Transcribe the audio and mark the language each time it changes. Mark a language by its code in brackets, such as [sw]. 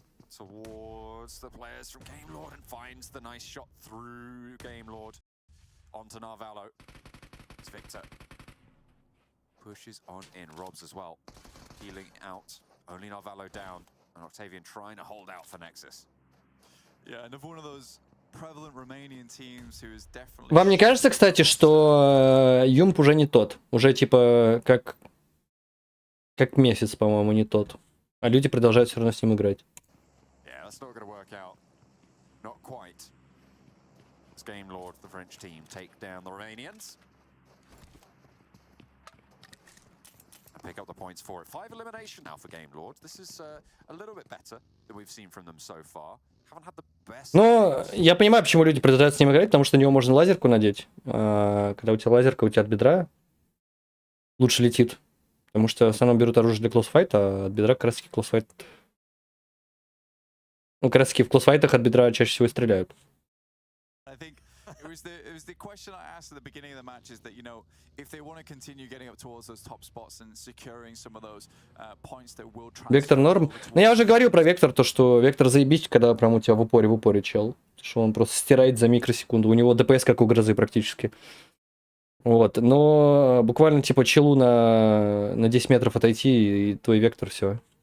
[en] Towards the players from Game Lord and finds the nice shot through Game Lord onto Narvalo. It's Victor. Pushes on in, Robs as well. Healing out. Only Narvalo down. And Octavian trying to hold out for Nexus. Yeah, another one of those prevalent Romanian teams who is definitely... [ru] Вам не кажется, кстати, что Юмп уже не тот? Уже типа как месяц, по-моему, не тот. А люди продолжают все равно с ним играть. [en] That's not going to work out. Not quite. As Game Lord, the French team, take down the Romanians. And pick up the points for it. 5 elimination now for Game Lord. This is a little bit better than we've seen from them so far. Haven't had the best... [ru] Ну, я понимаю, почему люди продолжают с ним играть, потому что на него можно лазерку надеть. А когда у тебя лазерка, у тебя от бедра лучше летит. Потому что в основном берут оружие для клоссфайта, а от бедра как раз таки клоссфайт... Ну, как раз таки в клоссфайтах от бедра чаще всего и стреляют. [en] it was the question I asked at the beginning of the match is that, you know, if they want to continue getting up towards those top spots and securing some of those points that will transfer. [ru] Вектор норм. Ну, я уже говорил про Вектор, то, что Вектор заебись, когда прям у тебя в упоре чел. Что он просто стирает за микросекунду. У него ДПС как у грозы практически. Вот. Но буквально типа челу на 10 метров отойти, и твой Вектор все.